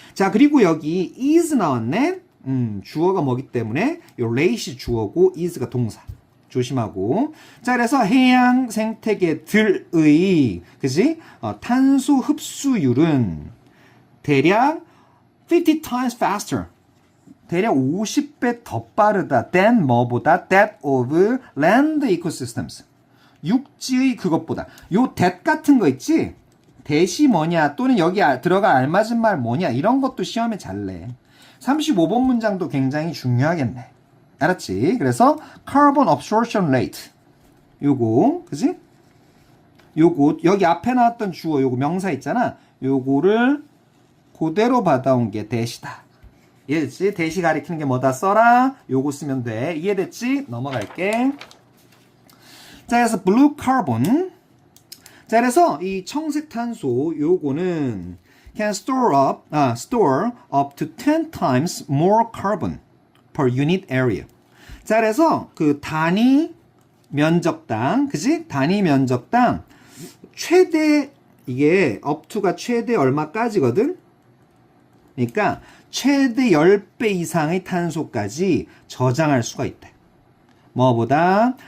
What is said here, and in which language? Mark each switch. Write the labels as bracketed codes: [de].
[ko] 자, 그리고 여기 is 나왔네. 주어가 뭐기 때문에 요 late이 주어고 is가 동사. 조심하고. 자, 그래서 해양 생태계들의, 그지? 탄소 흡수율은 대략 [en] 50 times faster. [ko] 대략 50배 더 빠르다. [en] than [ko] 뭐보다? [en] that of land ecosystems. [ko] 육지의 그것보다. 요 that 같은 거 있지? that이 뭐냐? 또는 여기 들어갈 알맞은 말 뭐냐? 이런 것도 시험에 잘 내. 35번 문장도 굉장히 중요하겠네. 알았지? 그래서 [en] carbon absorption rate. [ko] 요거, 그지? 요거, 여기 앞에 나왔던 주어, 요거 명사 있잖아. 요거를 그대로 받아온 게 대시다. 이해됐지? 대시 가리키는 게 뭐다? 써라. 요거 쓰면 돼. 이해됐지? 넘어갈게. 자, 그래서 blue carbon. 자, 그래서 이 청색 탄소 요거는 [en] can store up to 10 times more carbon per unit area. [ko] 자, 그래서 그 단위 면적당, 그지? 단위 면적당 최대 이게 up to가 최대 얼마까지거든? 그러니까 최대 10배 이상의 탄소까지 저장할 수가 있대. 뭐보다?